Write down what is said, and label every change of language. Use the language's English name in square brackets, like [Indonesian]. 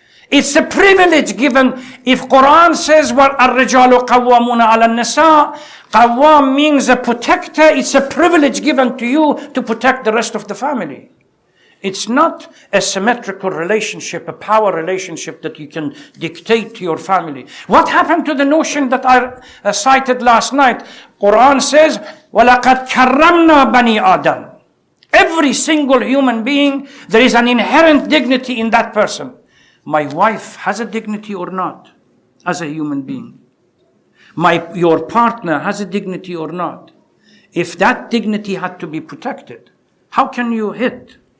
[English] It's a privilege given. If Quran says [Arabic] وَالرِّجَالُ قَوَّامُونَ عَلَى النِّسَاءِ, [English] Qawwam means a protector. It's a privilege given to you to protect the rest of the family. It's not a symmetrical relationship, a power relationship that you can dictate to your family. What happened to the notion that I cited last night? Quran says, [Arabic] وَلَقَدْ كَرَّمْنَا بَنِي آدَمَ. [English] Every single human being, there is an inherent dignity in that person. My wife has a dignity or not as a human being? Your partner has a dignity or not? If that dignity had to be protected, how can you hit?